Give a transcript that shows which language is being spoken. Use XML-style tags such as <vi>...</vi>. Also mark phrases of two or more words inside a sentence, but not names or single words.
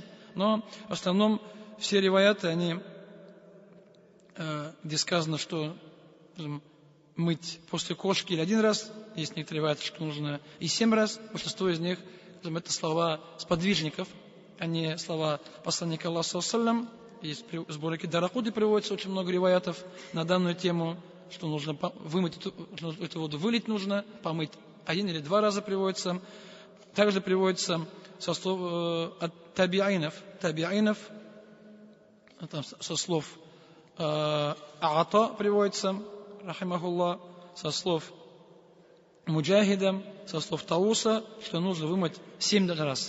<ru>Но в основном все риваяты, они, где сказано, что мыть после кошки или один раз, есть некоторые риваяты, что нужно и 7 раз, большинство из них, это слова сподвижников, а не слова посланника Аллаха</ru> <ar>صلى الله عليه وسلم.</ar> <ru>Есть сборники Даракуты, приводится очень много риваятов на данную тему, что нужно вымыть эту воду, вылить нужно, помыть 1 или 2 раза приводится. Также приводится со слов от табиинов, со слов Аата приводится, рахимахуллах, со слов Муджахида, со слов Тауса, что нужно вымыть 7 раз.</ru>